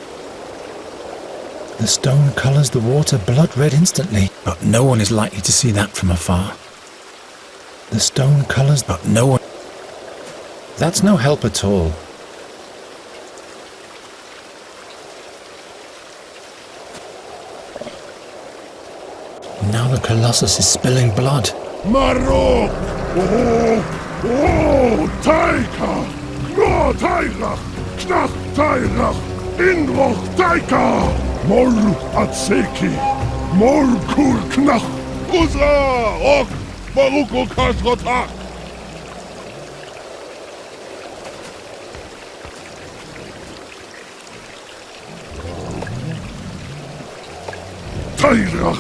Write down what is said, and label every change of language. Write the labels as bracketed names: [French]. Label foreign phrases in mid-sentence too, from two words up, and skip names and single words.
[English] The stone colours the water blood red instantly, but no one is likely to see that from afar. The stone colours, but no one... That's no help at all. Now the Colossus is spilling blood. Maro! Oh, Taika! Kno Taika! Knach Taika! Inroch Taika! Mor Atseki! Mor Kur Knach! Uza! Ok! Maruko Kasrotak! Tairach!